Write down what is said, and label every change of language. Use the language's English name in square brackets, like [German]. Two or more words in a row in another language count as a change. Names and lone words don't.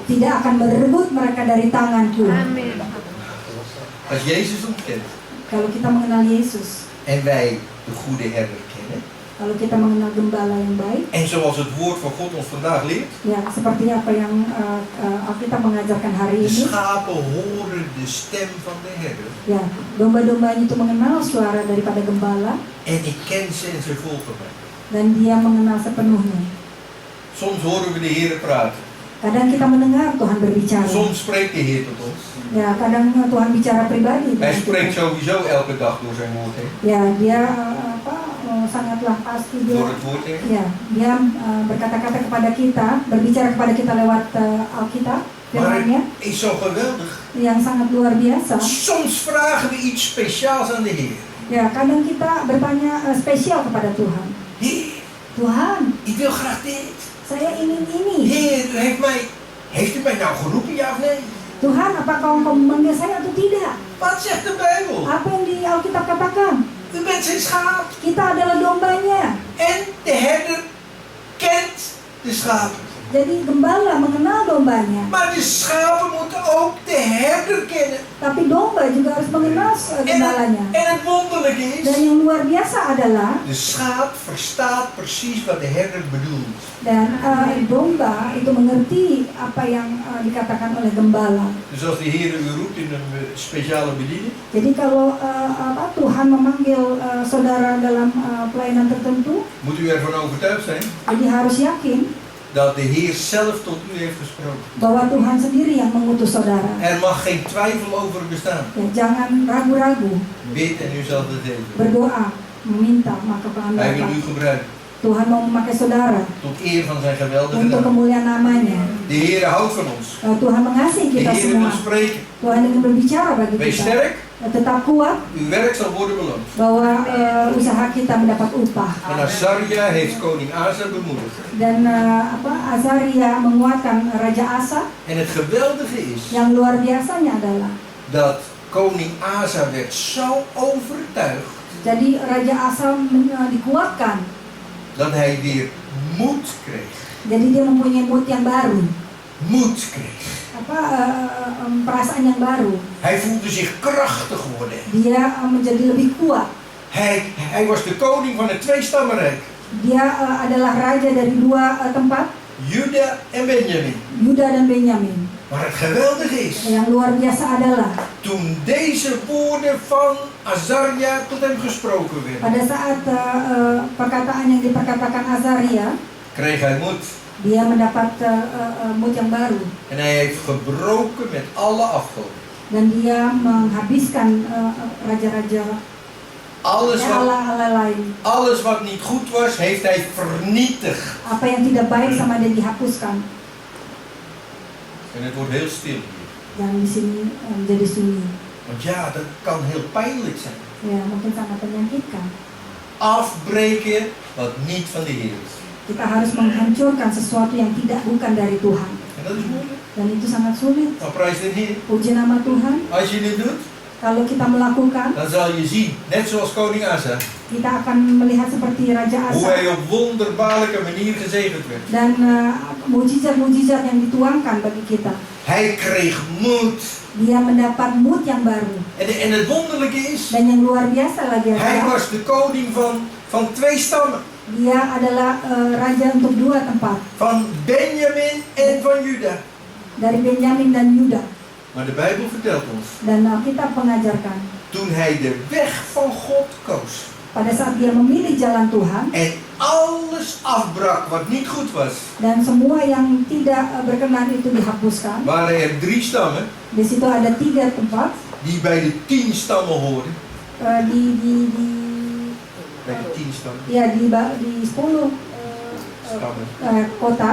[Indonesian] tidak akan merebut mereka dari tanganku. Amin. [Dutch] Als Jezus ons kent [Indonesian] Kalau kita mengenal Yesus, [Dutch] en wij de goede herder kennen. [Indonesian] kalau kita mengenal gembala yang baik, [Dutch] En zoals het woord van God ons vandaag leert. [Indonesian] ya seperti apa yang Alkitab mengajarkan hari [Dutch] De [Indonesian] ini, [Dutch] schapen horen de stem van de herder. [Indonesian] ya domba-dombanya itu mengenal suara daripada gembala [Dutch] En ik ken ze en ze volgen mij. [Indonesian] dan dia mengenal sepenuhnya. [Dutch] Soms horen we de Heer praten. [Indonesian] Kadang kita mendengar Tuhan berbicara. [Dutch] Soms spreekt de Heer tot ons. [Indonesian] Ya, kadang Tuhan bicara pribadi. [Dutch] Hij [Indonesian] dengan [Dutch] spreekt [Indonesian] kita. [Dutch] sowieso elke dag door zijn woord heen. [Indonesian] Ya, dia sangatlah pasti dia. [Dutch] Door het woord heen. [Indonesian] Ya, dia berkata-kata kepada kita, berbicara kepada kita lewat Alkitab, [Dutch] Maar [Indonesian] firman-Nya [Dutch] het is zo geweldig. [Indonesian] yang sangat luar biasa. [Dutch] Soms vragen we iets speciaals aan de Heer. [Indonesian] Ya, kadang kita bertanya spesial kepada Tuhan. [Dutch] Heer, [Indonesian] Tuhan, [Dutch] ik wil graag dit. [Indonesian] saya ingin ini. [Dutch] Heer, heeft u mij nou geroepen, ja of nee? [Indonesian] Tuhan, apakah Engkau memanggil saya atau tidak? [Dutch] Wat zegt de Bijbel? [Indonesian] Apa yang di Alkitab katakan? [Dutch] U bent zijn schaap. [Indonesian] Kita adalah dombanya. [Dutch] En de herder kent de schapen. [Indonesian] Jadi gembala mengenal dombanya. [Dutch] Maar de schapen moeten ook de herder kennen. [Indonesian] Tapi domba juga harus mengenal gembalanya. [Dutch] En het wonderlijke [Indonesian] Dan [Dutch] is, [Indonesian] yang luar biasa adalah [Dutch] de schaap verstaat precies wat de herder bedoelt. [Indonesian] dan domba itu mengerti apa yang dikatakan oleh gembala. [Dutch] Dus als de Heer u roept in een speciale bediening, [Indonesian] Jadi kalau Tuhan memanggil saudara dalam pelayanan tertentu, [Dutch] moet u ervan overtuigd zijn [Indonesian] jadi harus yakin [Dutch] dat de Heer zelf tot u heeft gesproken. [Indonesian] bahwa Tuhan sendiri yang mengutus saudara. [Dutch] Er mag geen twijfel over bestaan. [Indonesian] Ya, jangan ragu-ragu, [Dutch] Bid en u zal het geven. [Indonesian] berdoa, meminta, maka Tuhan [Dutch] Hij wil [Indonesian] dapat. [Dutch] u gebruiken [Indonesian] Tuhan mau memakai saudara [Dutch] tot eer van zijn geweldige [Indonesian] untuk [Dutch] naam. [Indonesian] kemuliaan namanya. [Dutch] De Heer houdt van ons. [Indonesian] Tuhan mengasihi [Dutch] De [Indonesian] kita [Dutch] Heer [Indonesian] semua. [Dutch] wil spreken. [Indonesian] Tuhan ingin berbicara bagi [Dutch] Wees [Indonesian] kita. [Dutch] sterk, [Indonesian] Tetap kuat [Dutch] uw werk zal worden beloond. [Indonesian] bahwa usaha kita mendapat upah. [Dutch] En Azaria heeft koning Asa bemoedigd. [Indonesian] Dan Azaria menguatkan Raja Asa. [Dutch] En het geweldige is [Indonesian] Yang luar biasanya adalah [Dutch] dat koning Asa werd zo overtuigd [Indonesian] jadi Raja Asa dikuatkan. [Dutch] dat hij weer moed kreeg. [Indonesian] Jadi dia mempunyai mood yang baru. [Dutch] Moed kreeg. [Indonesian] Perasaan yang baru. [Dutch] Hij voelde zich krachtig worden. [Indonesian] Dia menjadi lebih kuat. [Dutch] Hij was de koning van het tweestammenrijk. [Indonesian] Dia adalah raja dari dua tempat, [Dutch] Juda en Benjamin. [Indonesian] Yuda dan Benyamin. [Dutch] Maar het geweldige is, [Indonesian] Yang luar biasa adalah [Dutch] toen deze woorden van Azaria tot hem gesproken werden, [Indonesian] pada saat perkataan yang diperkatakan Azaria, [Dutch] kreeg hij moed. [Indonesian] dia mendapat mood yang baru. [Dutch] En hij heeft gebroken met alle afgoden. [Indonesian] Dan dia menghabiskan raja-raja Allah lain. [Dutch] Alles wat niet goed was, heeft hij vernietigd. [Indonesian] Apa yang tidak baik sama dia dihapuskan. [Dutch] En het wordt heel stil hier. [Indonesian] Dan di sini menjadi sunyi. [Dutch] Want ja, dat kan heel pijnlijk zijn. [Indonesian] Ya, mungkin sangat menyakitkan. [Dutch] Afbreken wat niet van de Heer is. [Indonesian] Kita harus menghancurkan sesuatu yang bukan dari Tuhan. [Dutch] En dat is moeilijk. [Indonesian] Dan itu sangat sulit. [Dutch] Maar prijs de Heer. [Indonesian] Puji nama Tuhan. [Dutch] Als je dit doet, [Indonesian] Kalau kita melakukan, [Dutch] dan zal je zien, net zoals koning Asa, [Indonesian] kita akan melihat seperti Raja [Dutch] hoe [Indonesian] Asa [Dutch] hij op wonderbaarlijke manier gezegend werd. [Indonesian] dan mujizat-mujizat yang dituangkan bagi kita. [Dutch] Hij kreeg moed. [Indonesian] Dia mendapat mood yang baru. [Dutch] En het wonderlijke is, [Indonesian] Dan yang luar biasa lagi [Dutch] hij [Indonesian] adalah [Dutch] was de koning van 2 stammen. [Indonesian] dia adalah raja untuk 2 tempat, [Dutch] Van Benjamin en van Juda. [Indonesian] dari Benyamin dan Yuda. [Dutch] Maar de Bijbel vertelt ons, [Indonesian] Dan Alkitab mengajarkan, [Dutch] toen hij de weg van God koos [Indonesian] pada saat dia memilih jalan Tuhan [Dutch] en alles afbrak wat niet goed was, [Indonesian] dan semua yang tidak berkenan itu dihapuskan. [Dutch] waren er 3 stammen [Indonesian] Di situ ada 3 tempat [Dutch] die bij de 10 stammen hoorden. Bij de 10 stammen. [Indonesian] di 10 [Dutch] Stammen. [Indonesian] kota